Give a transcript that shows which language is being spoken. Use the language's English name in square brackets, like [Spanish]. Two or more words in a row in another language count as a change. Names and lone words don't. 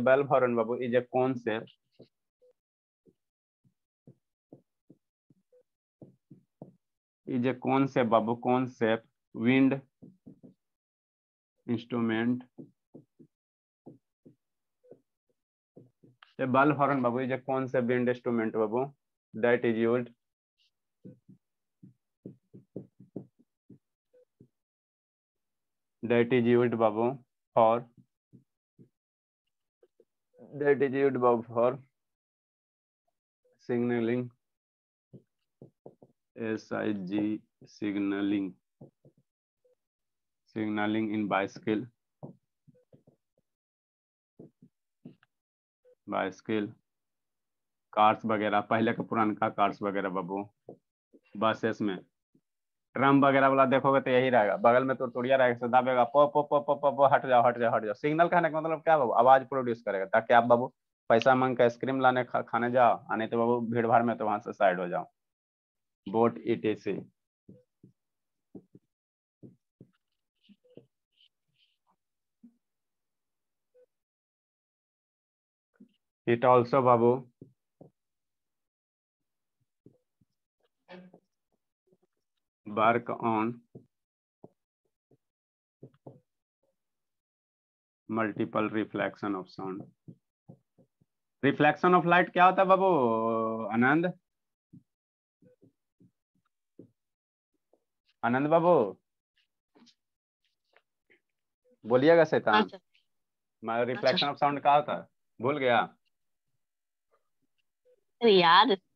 [English] bulb horn बाबू is a concept, is a concept बाबू, concept wind instrument। ये bulb horn बाबू is a concept wind instrument बाबू, that is used बाबू for, that is used for signaling, SIG signaling, signaling in bicycle, कार्स [Hindi] वगैरह, पहले का पुराना कार्स वगैरह बाबू, बसेस में, ट्रम वगैरह वाला देखोगे तो यही रहेगा, बगल में तो टुड़िया रहेगा, तो दाबेगा पो पो पो पो पो पो, हट जाओ हट जाओ हट जाओ। सिग्नल कहने का मतलब क्या बाबू, आवाज प्रोड्यूस करेगा, ताकि आप बाबू पैसा मांग के आइसक्रीम लाने खाने जाओ, आने तो बाबू भीड़ भाड़ में तो वहां से साइड हो जाओ। बोट ETC। [English] It also बाबू work on multiple reflection of sound। reflection of light [Hindi] क्या होता है बाबू, आनंद, आनंद बाबू बोलिएगा हाँ शैतान। सर। हाँ रिफ्लेक्शन सर। [English] of sound क्या होता है, भूल गया। [Hindi] सर याद है।